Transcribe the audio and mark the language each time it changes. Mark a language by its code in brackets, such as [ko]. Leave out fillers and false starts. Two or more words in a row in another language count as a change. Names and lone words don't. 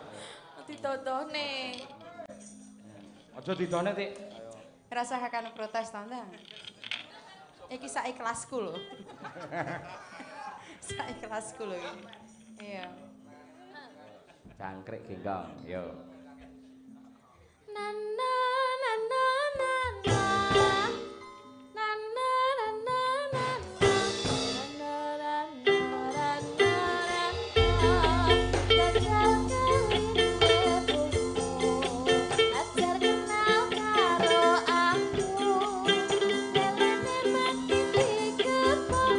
[jv] Didodohne. Aja didone, Tik. Rasa akan protes tanda. Iki sak ikhlasku lho. Sak ikhlasku lho iki. Iya. Jangkrik genggong, yo. Nana nana nana. Nana nana nana. Nana nana nana. Ajar kenal karo aku. Lelene mati dikepok.